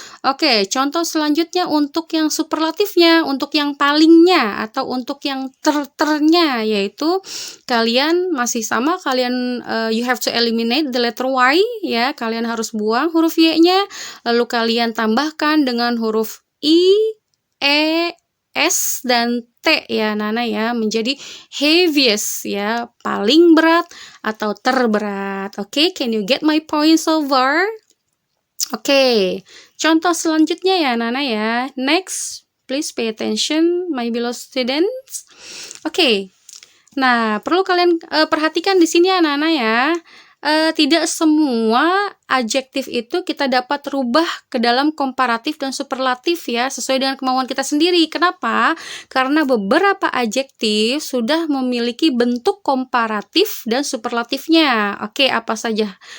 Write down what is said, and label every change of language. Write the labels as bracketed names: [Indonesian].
[Indonesian] Oke, contoh selanjutnya untuk yang superlatifnya, untuk yang palingnya atau untuk yang ternya, yaitu kalian masih sama, kalian [English] you have to eliminate the letter Y [Indonesian] ya. Kalian harus buang huruf Y-nya, lalu kalian tambahkan dengan huruf I, E, S, dan T ya, Nana ya, menjadi heaviest ya, paling berat atau terberat. [English] Oke, can you get my point so far? Oke, [Indonesian] contoh selanjutnya ya, [English] Nana ya. Next, please pay attention my beloved students. Oke, [Indonesian] Nah, perlu kalian perhatikan di sini anak-anak ya. Tidak semua adjektif itu kita dapat rubah ke dalam komparatif dan superlatif ya, sesuai dengan kemauan kita sendiri. Kenapa? Karena beberapa adjektif sudah memiliki bentuk komparatif dan superlatifnya. Oke, apa saja?